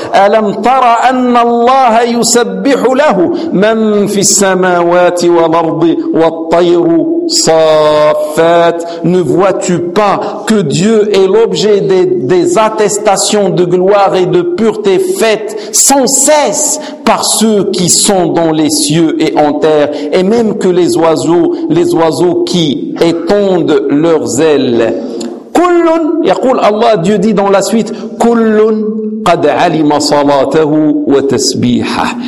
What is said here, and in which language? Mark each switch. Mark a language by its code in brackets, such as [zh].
[ar] الم ترى ان الله يسبح له من في السماوات والارض والطير صافات. [fr] Ne vois-tu pas que Dieu est l'objet des attestations de gloire et de pureté faites sans cesse par ceux qui sont dans les cieux et en terre, et même que les oiseaux qui étendent leurs ailes. [ar] كلٌ يقول الله [fr] Dieu dit dans la suite [ar] كلٌ قد علم صلاته وتسبيحه.